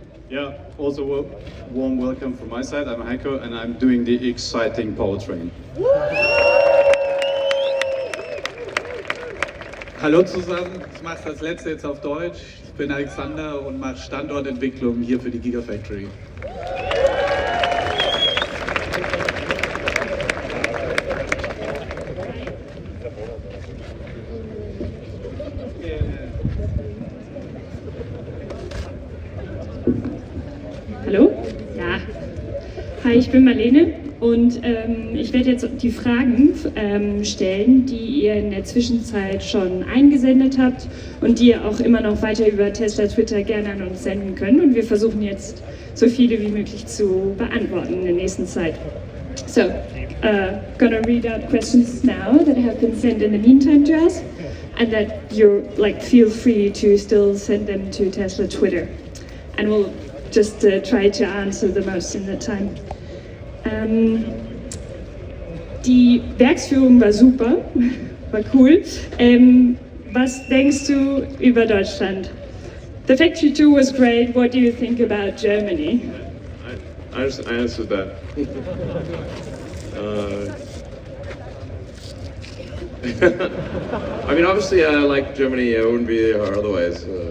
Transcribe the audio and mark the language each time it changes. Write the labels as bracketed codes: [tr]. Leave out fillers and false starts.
[en] Yeah, also warm welcome from my side. I'm Heiko and I'm doing the exciting powertrain. [de] Hallo zusammen, ich mache das letzte jetzt auf Deutsch. Ich bin Alexander und mache Standortentwicklung hier für die Gigafactory. Hallo? Ja. Hi, ich bin Marlene und ich werde jetzt die Fragen stellen, die ihr in der Zwischenzeit schon eingesendet habt und die ihr auch immer noch weiter über Tesla Twitter gerne an uns senden könnt. Und wir versuchen jetzt so viele wie möglich zu beantworten in der nächsten Zeit. [en] So, gonna read out questions now that have been sent in the meantime to us, and that you feel free to still send them to Tesla Twitter, and we'll just try to answer the most in the time. [de] Die Werksführung war super, war cool. Was denkst du über Deutschland? [en] The factory tour was great. What do you think about Germany? I answered that. I mean, obviously, I like Germany. I wouldn't be there otherwise.